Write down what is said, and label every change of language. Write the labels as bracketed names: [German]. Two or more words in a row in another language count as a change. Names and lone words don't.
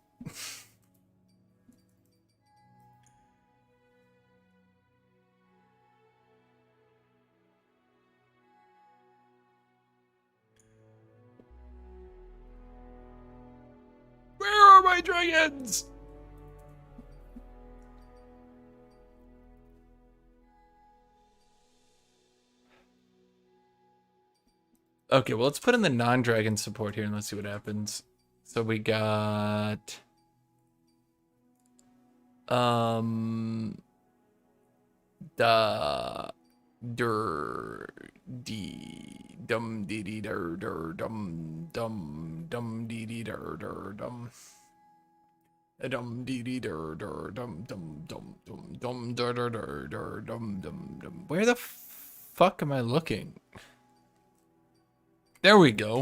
[English] Where are my dragons? Okay, well, let's put in the non-dragon support here and let's see what happens. So we got... Da... Der... Dee... Dum dee dee der der dum dum dum dee dee der der dum. Dum dee dee der der dum dum dum dum dum der der der der dum dum dum. Where the fuck am I looking? There we go.